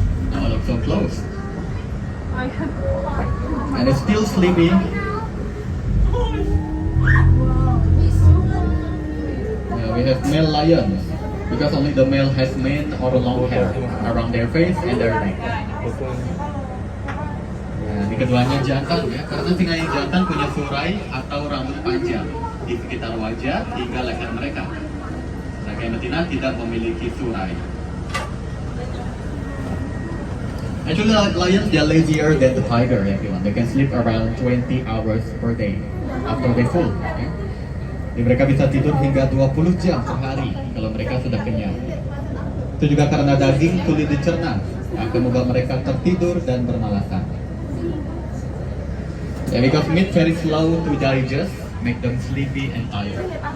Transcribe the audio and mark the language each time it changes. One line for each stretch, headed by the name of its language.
English: Now look so close. And it's still sleeping. Yeah, we have male lions. Because only the male has mane or long hair around their face and their neck.
Indonesian: Ini keduanya jantan ya, karena singa yang jantan punya surai atau rambut panjang di sekitar wajah hingga leher mereka. Sedangkan yang betina tidak memiliki surai.
English: Actually, lions they are lazier than the tiger, everyone. They can sleep around 20 hours per day after they full.
Indonesian: Ya. Jadi mereka bisa tidur hingga 20 jam sehari kalau mereka sudah kenyang. Itu juga karena daging sulit dicerna, akan membuat mereka tertidur dan bermalasan.
English: Yeah, because meat very slow to digest, make them sleepy and tired.